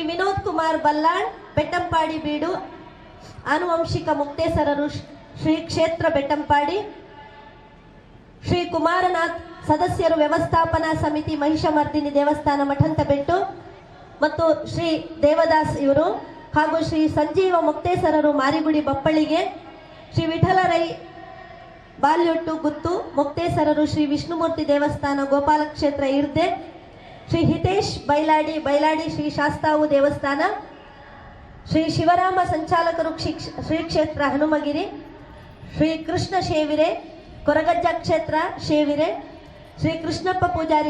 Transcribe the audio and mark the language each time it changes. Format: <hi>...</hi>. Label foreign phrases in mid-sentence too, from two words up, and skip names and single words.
<kn>ವಿನೋದ್ ಕುಮಾರ್ ಬಲ್ಲಾಳ್ ಬೆಟ್ಟಂಪಾಡಿ ಬೀಡು ಆನುವಂಶಿಕ ಮುಕ್ತೇಸರರು ಶ್ರೀ ಕ್ಷೇತ್ರ ಬೆಟ್ಟಂಪಾಡಿ, ಶ್ರೀ ಕುಮಾರನಾಥ್ ಸದಸ್ಯರು ವ್ಯವಸ್ಥಾಪನಾ ಸಮಿತಿ ಮಹಿಷಮರ್ದಿನಿ ದೇವಸ್ಥಾನ ಮಠಂತಬೆಟ್ಟು ಮತ್ತು ಶ್ರೀ ದೇವದಾಸ್ ಇವರು ಹಾಗೂ ಶ್ರೀ ಸಂಜೀವ ಮುಕ್ತೇಸರರು ಮಾರಿಗುಡಿ ಬಪ್ಪಳಿಗೆ, ಶ್ರೀ ವಿಠಲ ರೈ ಬಾಲ್ಯೊಟ್ಟು ಗುತ್ತು ಮುಕ್ತೇಸರರು ಶ್ರೀ ವಿಷ್ಣುಮೂರ್ತಿ ದೇವಸ್ಥಾನ ಗೋಪಾಲ ಕ್ಷೇತ್ರ ಇರ್ದೆ, ಶ್ರೀ ಹಿತೇಶ್ ಬೈಲಾಡಿ ಶ್ರೀ ಶಾಸ್ತಾವು ದೇವಸ್ಥಾನ, ಶ್ರೀ ಶಿವರಾಮ ಸಂಚಾಲಕರು ಶ್ರೀ ಕ್ಷೇತ್ರ ಹನುಮಗಿರಿ, ಶ್ರೀ ಕೃಷ್ಣ ಶೇವಿರೆ ಕೊರಗಜ್ಜ ಕ್ಷೇತ್ರ ಶೇವಿರೆ, ಶ್ರೀ ಕೃಷ್ಣಪ್ಪ ಪೂಜಾರಿ</kn>